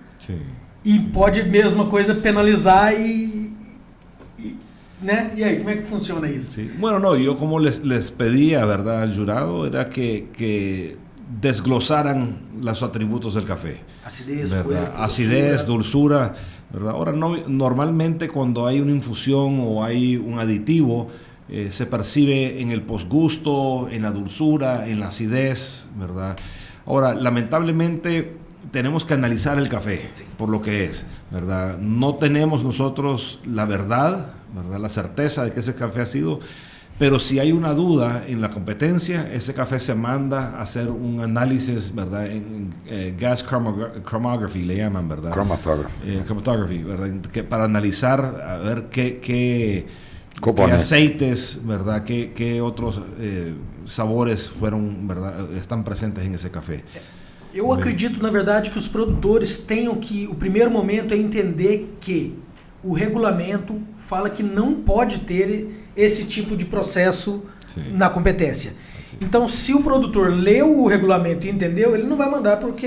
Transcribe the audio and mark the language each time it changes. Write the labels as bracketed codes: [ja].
[pt] Sim. E pode mesma coisa penalizar ¿né? E aí, como é que funciona isso? [es] Sí. Bueno, no, yo como les pedía, ¿verdad? Al jurado era que desglosaran los atributos del café. Acidez, ¿verdad? Acidez, dulzura, ¿verdad? Ahora, normalmente cuando hay una infusión o hay un aditivo, se percibe en el posgusto, en la dulzura, en la acidez, ¿verdad? Ahora, lamentablemente tenemos que analizar el café por lo que es, ¿verdad? No tenemos nosotros la verdad, ¿verdad? La certeza de que ese café ha sido, pero si hay una duda en la competencia, ese café se manda a hacer un análisis, ¿verdad? En gas chromatography le llaman, ¿verdad? Chromatography, ¿verdad? Para analizar, a ver qué aceites, ¿verdad? ¿Qué otros sabores fueron, ¿verdad? Están presentes en ese café. [pt] Eu acredito, na verdade, que os produtores tenham que... O primeiro momento é entender que o regulamento fala que não pode ter esse tipo de processo na competência. Então, se o produtor leu o regulamento e entendeu, ele não vai mandar porque...